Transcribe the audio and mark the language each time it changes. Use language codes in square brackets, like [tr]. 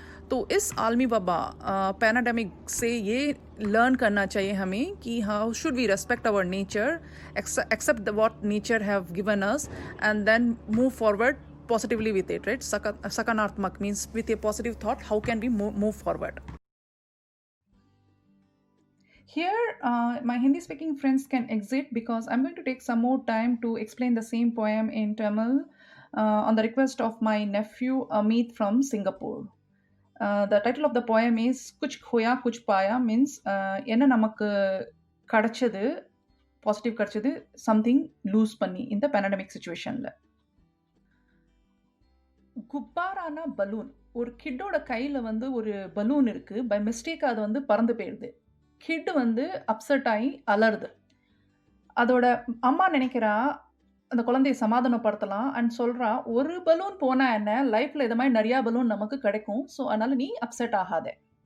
[hi] तो इस आलमी वबा पैनाडेमिक से ये लर्न करना चाहिए हमें [en] कि how should we respect our nature, accept what nature have given us, and then move forward positively with it, right? सकारात्मक means with a positive thought how can we move forward. Here, my Hindi speaking friends can exit because I'm going to take some more time to explain the same poem in Tamil on the request of my nephew Amit from Singapore. The title of the poem is Kuch Khoya Kuch Paya, means [ta] enna namakku kadachadu, positive kadachadu, [en] something lose panni in the pandemic situation la. [ta] குப்பாரான balloon, ஒரு கிட்டோட கையில் ஒரு balloon இருக்குது, by mistake அது பறந்து போயிடுது. Kit upset ஆகி அலறுது. அதோட அம்மா நினைக்கிறா அந்த குழந்தையை சமாதானப்படுத்தலாம் அண்ட் சொல்கிறா, ஒரு பலூன் போனால் என்ன, லைஃப்பில் இது மாதிரி நிறையா பலூன் நமக்கு கிடைக்கும், ஸோ அதனால் நீ அப்செட் ஆகாத.